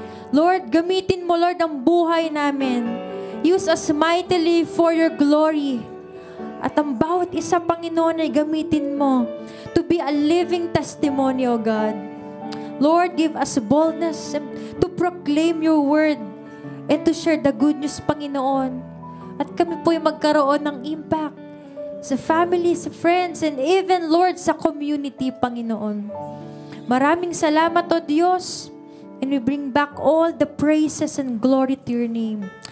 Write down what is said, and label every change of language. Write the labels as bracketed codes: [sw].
[tl] Lord, gamitin mo, Lord, ang buhay namin. [en] Use us mightily for your glory. [tl] At ang bawat isa, Panginoon, ay gamitin mo [en] to be a living testimony, [tl] O God. [en] Lord, give us boldness to proclaim your word and to share the good news, Panginoon. [tl] At kami po'y magkaroon ng impact sa family, sa friends, and even, Lord, sa community, Panginoon. Maraming salamat, O Diyos. [en] And we bring back all the praises and glory to your name.